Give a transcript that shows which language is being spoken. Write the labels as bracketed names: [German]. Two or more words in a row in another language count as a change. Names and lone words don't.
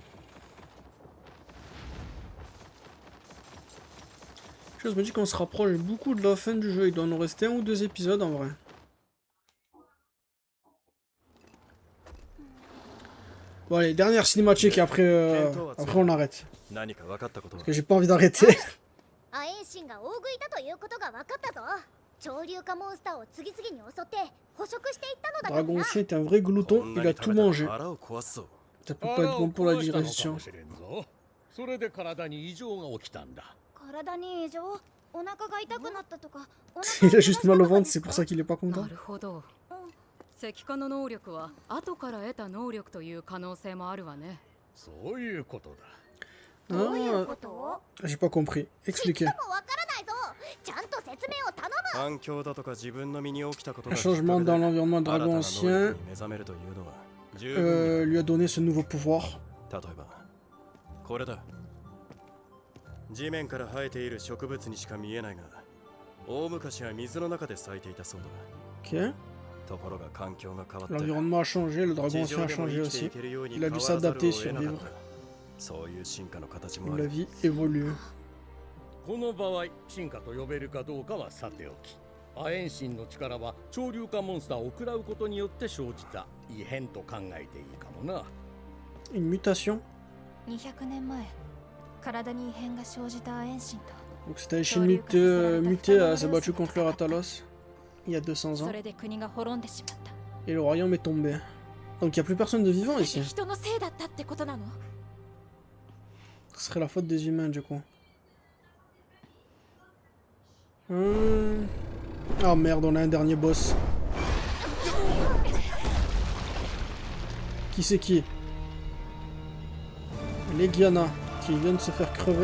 [French] Je me dis qu'on se rapproche beaucoup de la fin du jeu. Il doit nous rester 1 ou 2 épisodes en vrai. Bon allez, dernière cinématique et après, après on arrête. Parce que j'ai pas envie d'arrêter. [Japanese] アエンシンが大食いだということが分かったぞ。潮流化モンスターを次々に襲って捕食していったのだからな。 [French] Dragon Chien est un vrai glouton, il a tout mangé. Ça peut pas être bon pour la digestion. [Japanese] それで体に異常が起きたんだ。体に異常、お腹が痛くなったとか。 [French] Il a juste mal au ventre, c'est pour ça qu'il est pas content. [Japanese] なるほど。石化の能力は後から得た能力という可能性もあるわね。そういうことだ。 [French] Ah, j'ai pas compris. Expliquez. Un changement dans l'environnement de Dragon Ancien lui a donné ce nouveau pouvoir. Ok. L'environnement a changé, le Dragon Ancien a changé aussi. Il a dû s'adapter et survivre. La vie évolue. [Japanese] この場合、進化と呼べるかどうかはさておき、アエンシンの力は潮流化モンスターを食らうことによって生じた異変と考えていいかもな。 [French] Une mutation. [Japanese] 200 年前、体に異変が生じたアエンシンと。 [French] Donc cette Aenchin mutée s'est battue contre le Ratalos il y a 200 ans. [Japanese] それで国が滅んでしまった。 [French] Et le royaume est tombé. Donc il n'y a plus personne de vivant ici. [Japanese] 人のせいだったってことなの？ [French] Ce serait la faute des humains du coup. Oh merde, on a un dernier boss. Qui c'est qui? Legiana, qui vient de se faire crever.